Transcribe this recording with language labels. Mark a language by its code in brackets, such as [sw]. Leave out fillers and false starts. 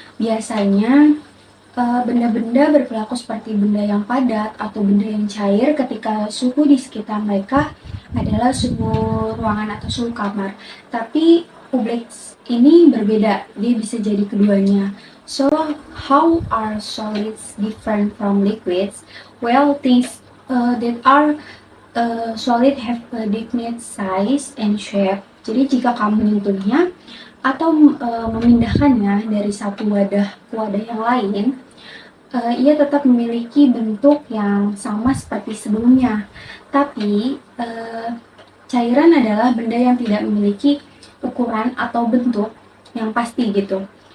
[id] Biasanya benda-benda berperilaku seperti benda yang padat atau benda yang cair ketika suhu di sekitar mereka adalah suhu ruangan atau suhu kamar. Tapi Ublex ini berbeda, dia bisa jadi keduanya. [en] So, how are solids different from liquids? Well, things that are solid have a definite size and shape. [id] Jadi jika kamu menyentuhnya atau memindahkannya dari satu wadah ke wadah yang lain, ia tetap memiliki bentuk yang sama seperti sebelumnya. Tapi cairan adalah benda yang tidak memiliki ukuran atau bentuk yang pasti gitu.